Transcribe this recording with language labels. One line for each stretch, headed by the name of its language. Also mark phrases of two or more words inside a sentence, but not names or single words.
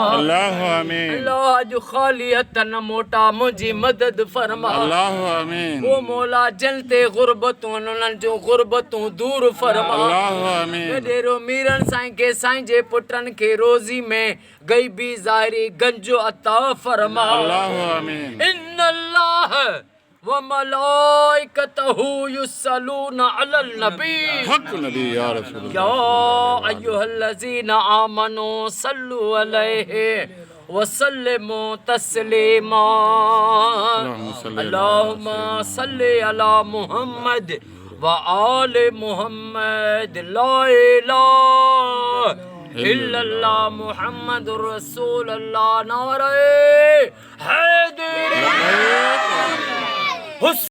Sindhi: अल्लाह अॼु ख़ाली हथ न मोटा मुंहिंजी मदद फरमा। ओ मौला जिन ते ग़ुरबतूं उन्हनि जूं ग़ुरबतूं दूर फरमा। वॾेरो मीरन साईं खे साईं जे पुटनि खे रोज़ी में ग़ैबी ज़ाहिरी गंज अता फरमा।
Arabic: إن الله وملائكته يصلون على النبي حق نبي يا رسول يا أيها الذين آمنوا صلوا عليه وسلموا تسليما. اللهم صل على محمد وآل محمد لا إله إلا الله محمد رسول الله
Urdu: نعرۂ حیدر